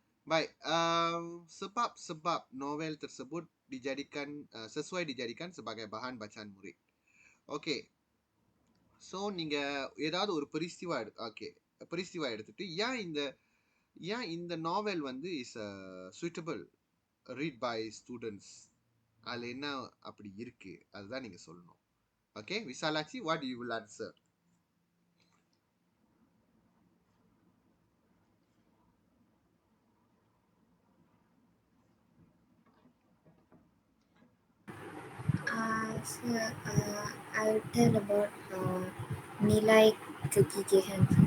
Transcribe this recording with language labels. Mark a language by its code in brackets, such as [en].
[ms] Baik, sebab-sebab novel tersebut sesuai dijadikan sebagai bahan bacaan murid. Okay. [ta] So, நீங்க ஏதாவது ஒரு peristiwa எடுத்துட்டு ஏன் இந்த நாவல் [en] is suitable read by students. [ta] அதுல என்ன அப்படி இருக்கு அதுதான் நீங்க சொல்லணும். [en] Okay, Visalachi, what you will answer? So, I'll tell about [ms] nilai kegigihan.